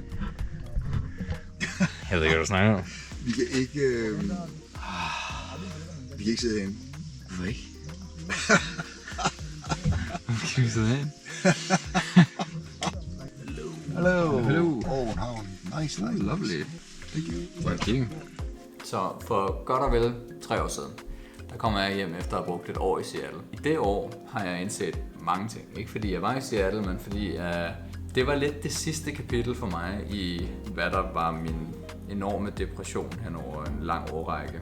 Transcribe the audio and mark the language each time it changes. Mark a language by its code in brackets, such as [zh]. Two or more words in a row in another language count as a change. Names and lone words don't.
[da] Jeg ved ikke, hvad du snakker om. Vi kan ikke... vi kan ikke sidde herinde. Hvorfor ikke? Kan vi sidde herinde? [en] Hello. Hello. [da] Oh, en havn. [en] Nice. Lovely. Thank you. [da] Så for godt og vel 3 år siden, der kommer jeg hjem efter at have brugt et år i Seattle. I det år har jeg indset mange ting. Ikke fordi jeg var i Seattle, men fordi det var lidt det sidste kapitel for mig i, hvad der var min enorme depression hen over en lang årrække.